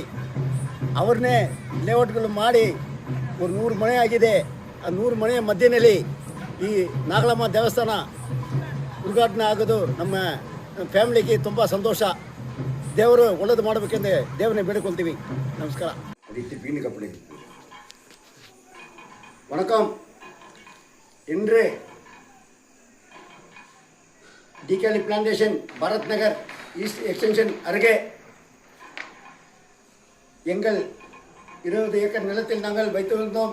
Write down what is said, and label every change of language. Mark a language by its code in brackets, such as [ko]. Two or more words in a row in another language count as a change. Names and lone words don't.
[kn] ಅವ್ರನ್ನೇ ಲೇಔಟ್ಗಳು ಮಾಡಿ ಒಂದು 100 ಮನೆ ಆಗಿದೆ. ಆ 100 ಮನೆಯ ಮಧ್ಯದಲ್ಲಿ ಈ ನಾಗಲಮ್ಮ ದೇವಸ್ಥಾನ ಉದ್ಘಾಟನೆ ಆಗೋದು ನಮ್ಮ ಫ್ಯಾಮಿಲಿಗೆ ತುಂಬ ಸಂತೋಷ. ದೇವರು ಒಳ್ಳೇದು ಮಾಡಬೇಕೆಂದು ದೇವರನ್ನೇ ಬೇಡಿಕೊಳ್ತೀವಿ. ನಮಸ್ಕಾರ. [ta] வணக்கம். இன்று DKஹಳ್ಳಿ பிளான்டேஷன் பாரத் நகர் ஈஸ்ட் எக்ஸ்டென்ஷன் அருகே எங்கள் 20 ஏக்கர் நிலத்தில் நாங்கள் வைத்திருந்தோம்.